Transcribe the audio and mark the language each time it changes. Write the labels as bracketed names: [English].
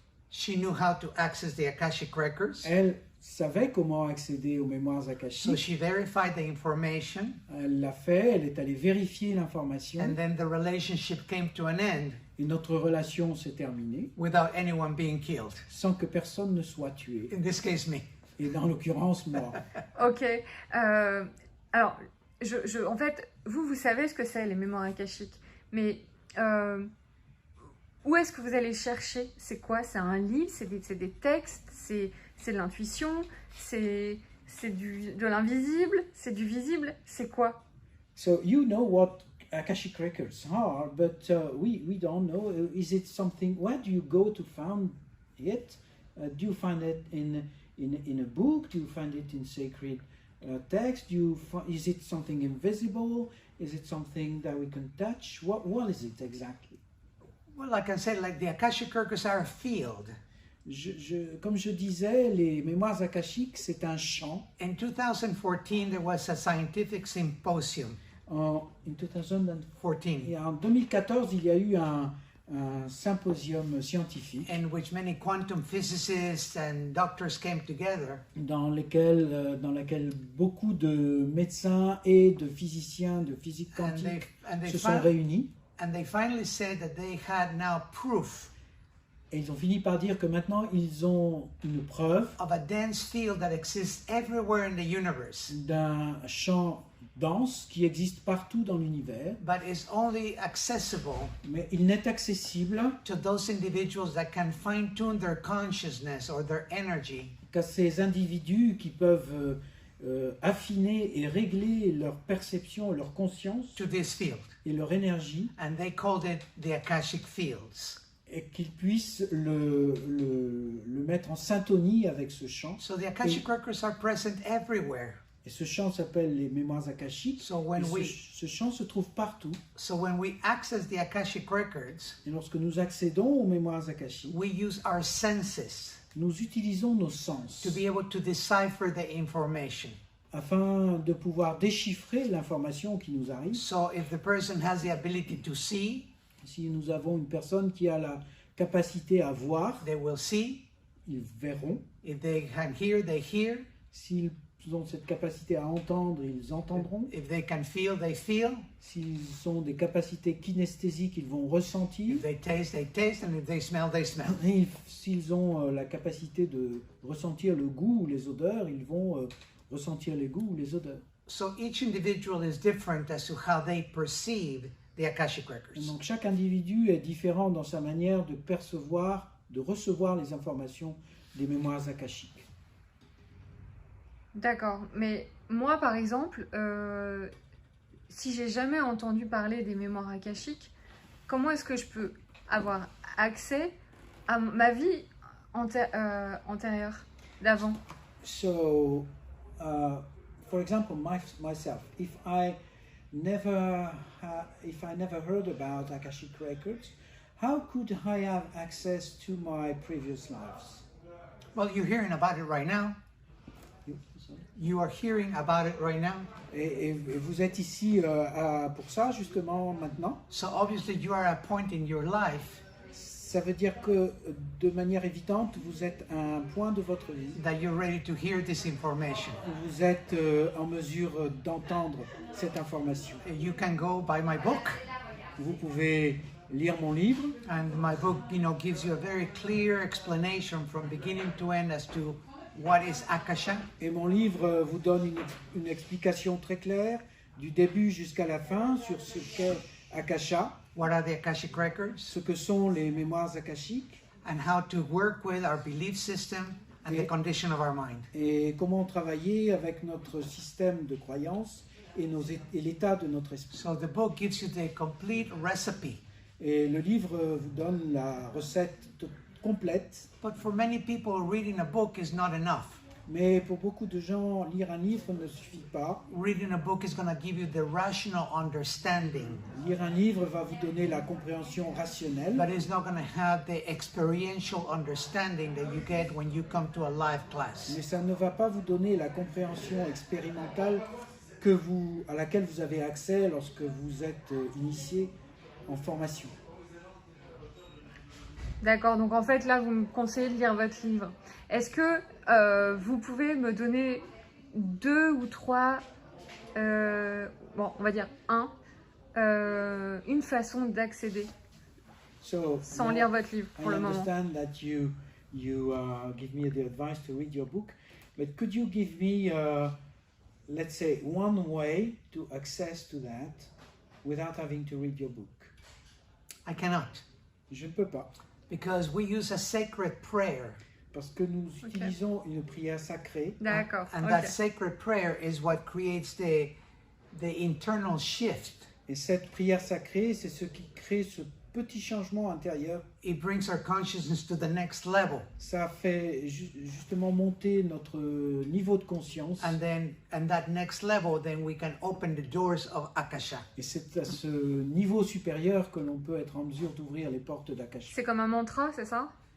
[English] She knew how to access the Akashic records, [French] Elle savait comment accéder aux mémoires [English] so [French] akashiques. [English] she verified the information, [French] Elle l'a fait, elle est allée vérifier l'information. [English] and then the relationship came to an end. [French] Et notre relation s'est terminée [English] without anyone being killed. [French] sans que personne ne soit tué. [English] In this case, me. [French] Et dans l'occurrence, moi. Ok. Alors, en fait, vous savez ce que c'est les mémoires akashiques, mais où est-ce que vous allez chercher? C'est quoi? C'est un livre? C'est des textes? C'est de l'intuition? C'est de l'invisible? C'est du visible? C'est quoi? [English] So you know what Akashic records are, but we don't know. Is it something? Where do you go to find it? Do you find it in a book? Do you find it in sacred text? Is it something invisible? Is it something that we can touch? What is it exactly? Well, like I said, like the Akashic records are a field. [French] Comme je disais, les mémoires akashiques, c'est un champ. [English] In 2014, there was a scientific symposium. In 2014, 14, [French] et en 2014, il y a eu un symposium scientifique [English] in which many quantum physicists and doctors came together, [French] dans laquelle beaucoup de médecins et de physiciens de physique [English] and [French] quantique [English] they [French] se sont réunis. [English] finally said that they had now proof [French] Et ils ont fini par dire que maintenant, ils ont une preuve [English] of a dense field that exists everywhere in the universe, [French] d'un champ dense qui existe partout dans l'univers, [English] but is only accessible [French] mais il n'est accessible [English] to those individuals that can fine-tune their consciousness or their energy [French] qu'à ces individus qui peuvent affiner et régler leur perception, leur conscience [English] to this field. [French] et leur énergie, [English] And they called it the Akashic Fields. [French] et qu'ils puissent le mettre en syntonie avec ce champ. [English] So the Akashic records are present everywhere. [French] Et ce champ s'appelle les mémoires akashiques. [English] So when [French] Et [English] we [French] ce champ se trouve partout. [English] access the Akashic records, [French] Et lorsque nous accédons aux mémoires akashiques, [English] we use our senses [French] nous utilisons nos sens [English] to be able to decipher the information. [French] afin de pouvoir déchiffrer l'information qui nous arrive. [English] So if the person has the ability to see, [French] Si nous avons une personne qui a la capacité à voir, [English] they will see. [French] ils verront. [English] If they can hear, they hear. [French] S'ils ont cette capacité à entendre, ils entendront. [English] If they can feel, they feel. [French] S'ils ont des capacités kinesthésiques, ils vont ressentir. [English] If they taste, and if they smell, they smell. [French] Et s'ils ont la capacité de ressentir le goût ou les odeurs, ils vont ressentir les goûts ou les odeurs. [English] So each individual is different as to how they perceive the Akashic [French] Et [English] records. [French] donc chaque individu est différent dans sa manière de percevoir, de recevoir les informations des mémoires akashiques. D'accord, mais moi par exemple, si j'ai jamais entendu parler des mémoires akashiques, comment est-ce que je peux avoir accès à ma vie antérieure, d'avant? [English] So, for example, myself, if I never heard about Akashic records, how could I have access to my previous lives? Well, you're hearing about it right now. You are hearing about it right now. [French] Et vous êtes ici pour ça, justement, maintenant. [English] So obviously you are at a point in your life [French] Ça veut dire que, de manière évidente, vous êtes à un point de votre vie [English] that you're ready to hear this information. [French] où vous êtes en mesure d'entendre cette information. [English] You can go buy my book, [French] Vous pouvez lire mon livre, [English] and my book, gives you a very clear explanation from beginning to end as to what is Akasha, [French] et mon livre vous donne une explication très claire du début jusqu'à la fin sur ce qu'est Akasha, [English] what are the Akashic records, [French] ce que sont les mémoires akashiques [English] and how to work with our belief system and the condition of our mind. [French] et comment travailler avec notre système de croyances et l'état de notre esprit. [English] So the book gives you the complete recipe. [French] Et le livre vous donne la recette complète, [English] But for many people, reading a book is not enough. [French] mais pour beaucoup de gens, lire un livre ne suffit pas. [English] Reading a book is going to give you the rational understanding, [French] Lire un livre va vous donner la compréhension rationnelle, [English] but it's not going to have the experiential understanding that you get when you come to a live class. [French] mais ça ne va pas vous donner la compréhension expérimentale à laquelle vous avez accès lorsque vous êtes initié en formation. D'accord, donc en fait là vous me conseillez de lire votre livre. Est-ce que vous pouvez me donner 2 ou 3, bon on va dire une façon d'accéder [English] So [French] sans [English] now [French] lire votre livre [English] I [French] pour le moment. [English] understand that you give me the advice to read your book, but could you give me, let's say, one way to access to that without having to read your book? I cannot, [French] Je ne peux pas, [English] because we use a sacred prayer, [French] parce que nous utilisons une prière sacrée, D'accord. [English] and ok. that sacred prayer is what creates the internal shift. [French] et cette prière sacrée, c'est ce qui crée ce petit changement intérieur. [English] It brings our consciousness to the next level, [French] Ça fait justement monter notre niveau de conscience, [English] and that next level, then we can open the doors of Akasha. [French] et c'est à ce niveau supérieur que l'on peut être en mesure d'ouvrir les portes d'Akasha. C'est comme un mantra, c'est ça?